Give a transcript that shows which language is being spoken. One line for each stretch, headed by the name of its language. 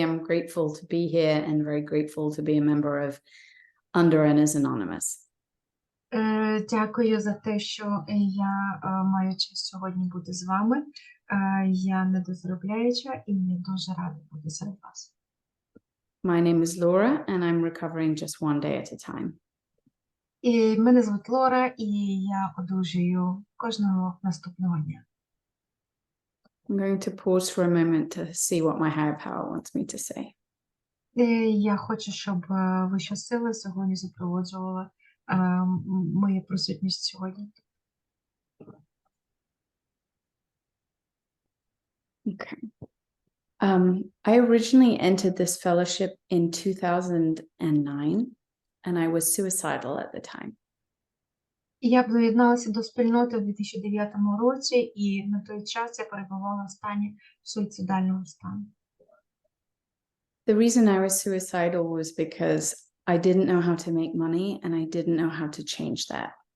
English: I'm grateful to be here and very grateful to be a member of Under Earners Anonymous.
Ukrainian: Дякую за те, що я маю честь сьогодні бути з вами. Я недозаробляюча і я дуже рада бути серед вас.
English: My name is Laura and I'm recovering just one day at a time.
Ukrainian: І мене звуть Лора, і я одужую кожного наступного дня.
English: I'm going to pause for a moment to see what my higher power wants me to say.
Ukrainian: Я хочу, щоб Вища сила сьогодні запроваджувала моя присутність сьогодні.
English: Okay. I originally entered this fellowship in 2009 and I was suicidal at the time.
Ukrainian: Я доєдналася до спільноти у 2009 році, і на той час я перебувала в стані суїцидального стану.
English: The reason I was suicidal was because I didn't know how to make money and I didn't know how to change that.